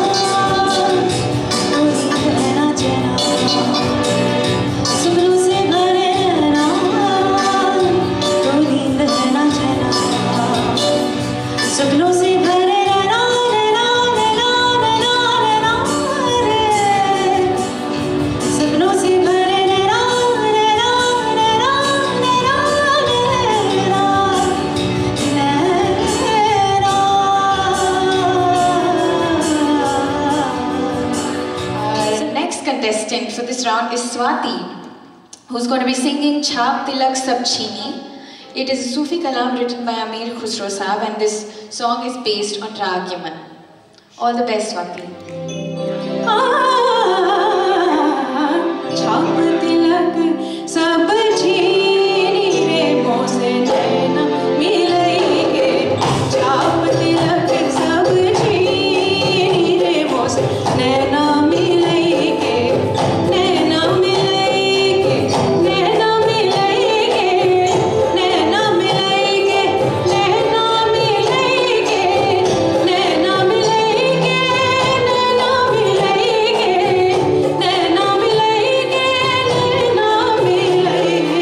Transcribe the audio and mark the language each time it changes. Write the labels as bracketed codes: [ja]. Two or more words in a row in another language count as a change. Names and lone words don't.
[hi] तो नींद है ना चैना सपनों से भरना तो नींद है ना चैना सपनों से भरे रहना रहना रहना रहना रहना रे सपनों से भरे रहना रहना रहना रहना [en] The next contestant for this round is Swati, who's going to be singing Chhap Tilak Sab Chhini. It is a Sufi kalam written by Amir Khusro Sahab, and this song is based on Rag Yaman. All the best, Swati. [hi] छाप तिलक सब छीनी रे मोसे नैना मिलइगे छाप तिलक सब छीनी रे मोसे नैना मिलइगे नैना मिलइगे नैना मिलइगे नैना मिलइगे नैना मिलइगे नैना मिलइगे नैना मिलइगे नैना मिलइगे नैना मिलइगे